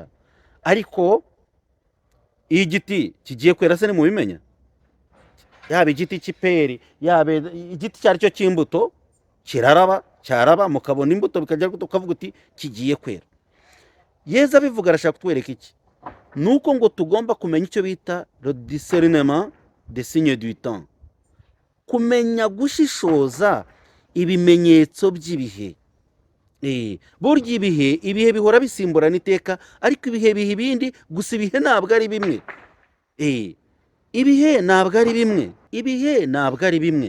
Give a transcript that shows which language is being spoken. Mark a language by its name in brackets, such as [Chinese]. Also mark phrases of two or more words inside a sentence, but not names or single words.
[Kinyarwanda] ariko iyo igiti kigiye kwera se nimubimenya, yaba igiti cy'iperi yaba igiti icyo ari cyo cy'imbuto cyaraba mukabona imbuto bikajya gute, ukavuga uti kigiye kwera. Yezu abivuga arashaka kutwereka iki? [French] nuko ngo tugomba kumenya icyo bita le discernement des signes du temps, [Kinyarwanda] kumenya gushishoza ibimenyetso by'ibihe. burya ibihe bihora bisimburana iteka, ariko ibihe biha ibindi, gusa ibihe ntabwo ari bimwe. ibihe ntabwo ari bimwe.